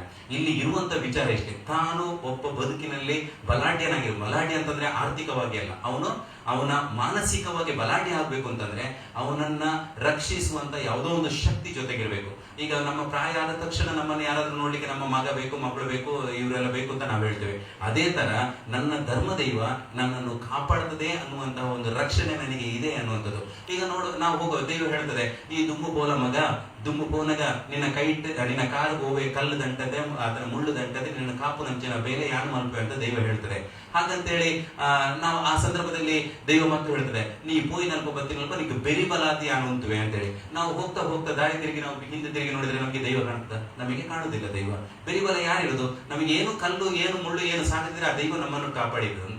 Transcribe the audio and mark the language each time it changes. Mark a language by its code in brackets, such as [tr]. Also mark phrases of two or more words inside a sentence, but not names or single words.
[kn] ಇಲ್ಲಿ ಇರುವಂತ ವಿಚಾರ ಇಷ್ಟೇ, ತಾನು ಒಬ್ಬ ಬದುಕಿನಲ್ಲಿ ಬಲಾಢ್ಯ ಅಂತಂದ್ರೆ ಆರ್ಥಿಕವಾಗಿ ಅಲ್ಲ, ಅವನ ಮಾನಸಿಕವಾಗಿ ಬಲಾಢ್ಯ ಆಗ್ಬೇಕು ಅಂತಂದ್ರೆ ಅವನನ್ನ ರಕ್ಷಿಸುವಂತ ಯಾವುದೋ ಒಂದು ಶಕ್ತಿ ಜೊತೆಗಿರ್ಬೇಕು. ಈಗ ನಮ್ಮ ಪ್ರಾಯ ಆದ ತಕ್ಷಣ ನಮ್ಮನ್ನು ಯಾರಾದ್ರೂ ನೋಡ್ಲಿಕ್ಕೆ ನಮ್ಮ ಮಗ ಬೇಕು, ಮಗಳು ಬೇಕು, ಇವರೆಲ್ಲ ಬೇಕು ಅಂತ ನಾವು ಹೇಳ್ತೇವೆ. ಅದೇ ತರ ನನ್ನ ಧರ್ಮದೈವ ನನ್ನನ್ನು ಕಾಪಾಡ್ತದೆ ಅನ್ನುವಂತಹ ಒಂದು ರಕ್ಷಣೆ ನನಗೆ ಇದೆ ಅನ್ನುವಂಥದ್ದು. ಈಗ ನಾವು ಹೋಗೋ ದೈವ ಹೇಳ್ತದೆ, [tcy] ಈ ದುಂಬು ಬೋಲ ಮಗ, ದುಂಬು ಬೋನಗ ನಿನ್ನ ನಿನ್ನ ಕಾಲು ಗೋವೆ ಕಲ್ಲು ದಂಟದೆ, ಅದರ ಮುಳ್ಳು ದಂಟದೆ, ನಿನ್ನ ಕಾಪು ನಂಚಿನ ಬೇಲೆ ಯಾನು ಮಲ್ಪೆ [kn] ಅಂತ ದೈವ ಹೇಳ್ತದೆ. ಹಾಗಂತೇಳಿ ನಾವು ಆ ಸಂದರ್ಭದಲ್ಲಿ ದೈವ ಮತ್ತು ಹೇಳ್ತದೆ, [tcy] ನೀ ಪೋಯಿನಲ್ಪ ಬತ್ತಿನಲ್ಪ ನಿಂಗೆ ಬೆರಿ ಬಲಾತಿ [kn] ಅನ್ನುವಂತವೆ ಅಂತೇಳಿ. ನಾವು ಹೋಗ್ತಾ ಹೋಗ್ತಾ ದಾರಿ ತಿರುಗಿ ನಾವು ಹಿಂದೆ ತಿರುಗಿ ನೋಡಿದ್ರೆ ನಮಗೆ ದೈವ ಕಾಣ್ತದೆ? ನಮಗೆ ಕಾಣುದಿಲ್ಲ ದೈವ. ಬೆರಿಬಲ ಯಾರಿರೋದು? ನಮಗೆ ಏನು ಕಲ್ಲು, ಏನು ಮುಳ್ಳು, ಏನು ಸಾಕಿದ್ರೆ ಆ ದೈವ ನಮ್ಮನ್ನು ಕಾಪಾಡಿದ್ರು ಅಂತ.